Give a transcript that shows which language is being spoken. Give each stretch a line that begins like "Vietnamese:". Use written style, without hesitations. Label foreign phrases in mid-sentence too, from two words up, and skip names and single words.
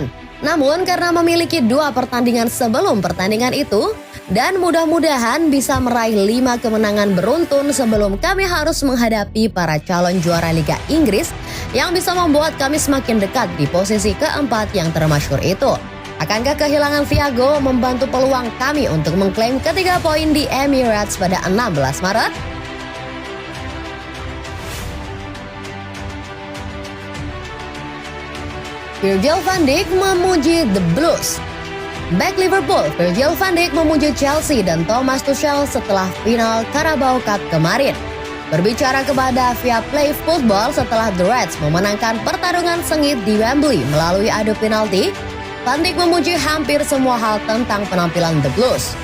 Indonesian: Namun karena memiliki 2 pertandingan sebelum pertandingan itu dan mudah-mudahan bisa meraih 5 kemenangan beruntun sebelum kami harus menghadapi para calon juara Liga Inggris yang bisa membuat kami semakin dekat di posisi keempat yang termasyhur itu. Akankah kehilangan Thiago membantu peluang kami untuk mengklaim ketiga poin di Emirates pada 16 Maret? Virgil van Dijk memuji The Blues. Back Liverpool, Virgil van Dijk memuji Chelsea dan Thomas Tuchel setelah final Carabao Cup kemarin. Berbicara kepada Viaplay Football setelah The Reds memenangkan pertarungan sengit di Wembley melalui adu penalti, Van Dijk memuji hampir semua hal tentang penampilan The Blues.